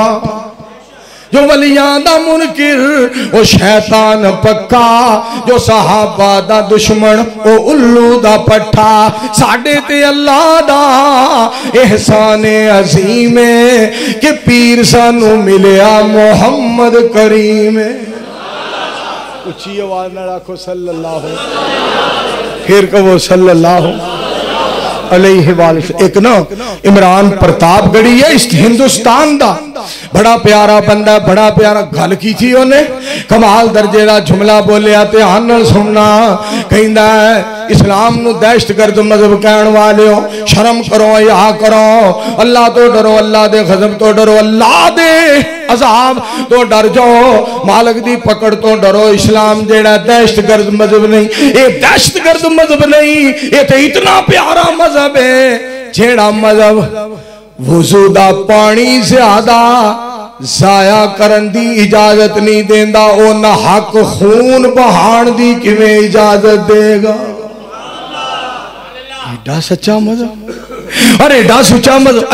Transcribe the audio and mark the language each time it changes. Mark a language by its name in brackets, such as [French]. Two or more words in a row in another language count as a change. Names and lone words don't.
[Punjabi] جو ولیاں دا منکر او شیطان پکا، جو صحابہ دا دشمن او الو دا پٹھا. ساڈے تے اللہ دا احسان عظیم اے کہ پیر سانوں ملیا محمد کریم. اچی آواز نا رکھو صلی اللہ، پھر کہو [Arabic] صلی اللہ علیہ وسلم. [Punjabi] اک نا عمران پرتاپگڑھی اے اس ہندوستان دا، بڑا پیارا بندہ، بڑا پیارا گل کی تھی انہیں، کمال درجے کا جملہ بولیا، دھیان نال سننا. کہندا اے اسلام نوں دہشت گرد مذہب کہن والے او، شرم کرو، یا کرو، اللہ توں ڈرو، اللہ دے غضب توں ڈرو، اللہ دے عذاب توں ڈر جاؤ، مالک دی پکڑ توں ڈرو. اسلام جیہڑا دہشت گرد مذہب نہیں، اے دہشت گرد مذہب نہیں، اے تے اینا پیارا مذہب اے جیہڑا مذہب وضو دا پانی زیادہ ضائع کرن دی اجازت نہیں دیندا، او ناحق خون وہان دی کیویں اجازت دیوے گا. ایڈا سچا مذہب، ارے ایڈا سچا مذہب.